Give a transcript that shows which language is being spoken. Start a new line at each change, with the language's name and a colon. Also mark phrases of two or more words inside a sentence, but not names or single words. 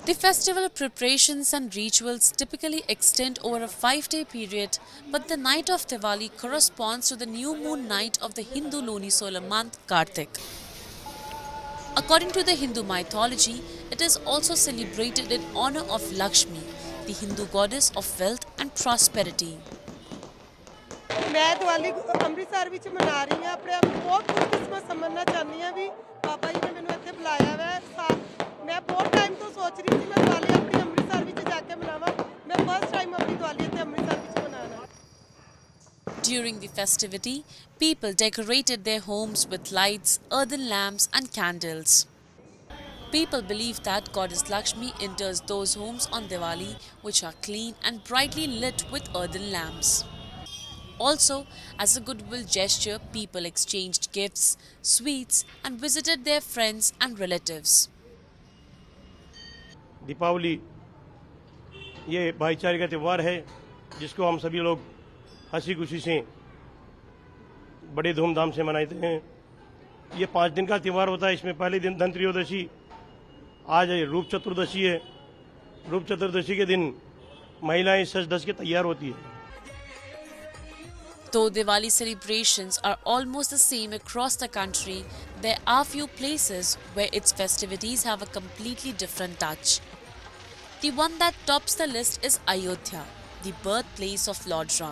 English: The festival preparations and rituals typically extend over a 5-day period, but the night of Diwali corresponds to the new moon night of the Hindu lunisolar month Kartik. According to the Hindu mythology, it is also celebrated in honor of Lakshmi, the Hindu goddess of wealth and prosperity.
Hindi: मैं दिवाली
Punjabi: ਅੰਮ੍ਰਿਤਸਰ ਵਿੱਚ ਮਨਾ ਰਹੀ ਹਾਂ ਆਪਣੇ ਆਪ ਨੂੰ ਬਹੁਤ ਖੁਸ਼ਕਿਸਮਤ ਸਮਝਣਾ ਚਾਹੁੰਦੀ ਹਾਂ ਵੀ ਬਾਬਾ ਜੀ ਨੇ ਮੈਨੂੰ ਇੱਥੇ ਬੁਲਾਇਆ ਹੈ ਮੈਂ ਬਹੁਤ ਟਾਈਮ ਤੋਂ ਸੋਚ ਰਹੀ ਸੀ ਮੈਂ ਦਿਵਾਲੀ ਆਪਣੀ ਅੰਮ੍ਰਿਤਸਰ ਵਿੱਚ ਜਾ ਕੇ ਮਨਾਵਾਂ ਮੈਂ
English: first time
Punjabi: ਆਪਣੀ ਦਿਵਾਲੀ ਇੱਥੇ ਅੰਮ੍ਰਿਤਸਰ ਵਿੱਚ ਮਨਾਉਣਾ
English: During the festivity, people decorated their homes with lights, earthen lamps and candles. People believe that Goddess Lakshmi enters those homes on Diwali which are clean and brightly lit with earthen lamps. Also, as a goodwill gesture, people exchanged gifts, sweets and visited their friends and relatives.
Hindi: दीपावली ये भाईचारे का त्यौहार है जिसको हम सभी लोग हंसी खुशी से बड़े धूमधाम से मनाते हैं। ये 5 दिन का त्यौहार होता है। इसमें पहले दिन धन त्रयोदशी, आज रूप चतुर्दशी है। रूप चतुर्दशी के दिन महिलाएं सज धज के तैयार होती है।
English: Though Diwali celebrations are almost the same across the country, there are few places where its festivities have a completely different touch. The one that tops the list is Ayodhya, the birthplace of Lord Ram.